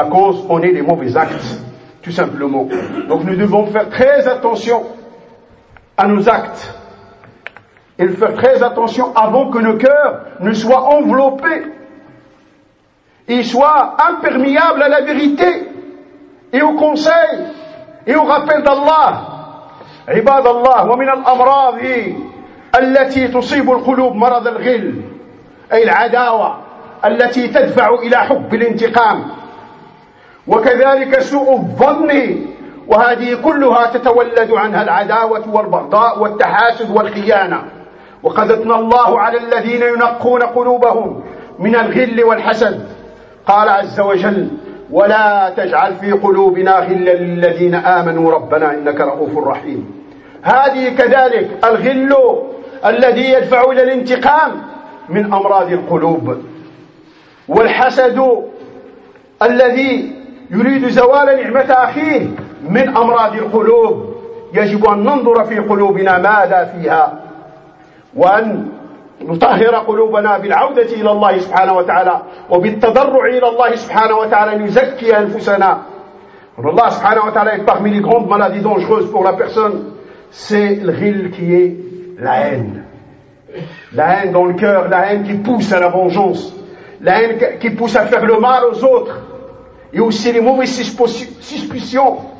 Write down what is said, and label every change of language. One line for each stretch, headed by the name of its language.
French: La cause, on est les mauvais actes, tout simplement. Donc nous devons faire très attention à nos actes. Et faire très attention avant que nos cœurs ne soient enveloppés. Ils soient imperméables à la vérité et au conseil et au rappel d'Allah.
Arabic: عباد الله ومن الأمراض التي تصيب القلوب مرض الغل أي العداوة التي تدفع إلى حب الانتقام وكذلك سوء الظن وهذه كلها تتولد عنها العداوة والبغضاء والتحاسد والخيانة وقد أثنى الله على الذين ينقون قلوبهم من الغل والحسد قال عز وجل ولا تجعل في قلوبنا غلا للذين آمنوا ربنا إنك رؤوف رحيم. هذه كذلك الغل الذي يدفع إلى الانتقام من أمراض القلوب، والحسد الذي يريد زوال نعمة أخيه من أمراض القلوب. يجب أن ننظر في قلوبنا ماذا فيها، وأن نطهر قلوبنا بالعودة إلى الله سبحانه وتعالى وبالتضرع إلى الله سبحانه وتعالى لنزكي أنفسنا. الله سبحانه وتعالى يطهر من الغند مالذي دونجوز
French: pour la personne c'est le ghil qui est la haine. La haine dans le cœur, la haine qui pousse à la vengeance, la haine qui pousse à faire le mal aux autres et aussi les mauvaises suspicions.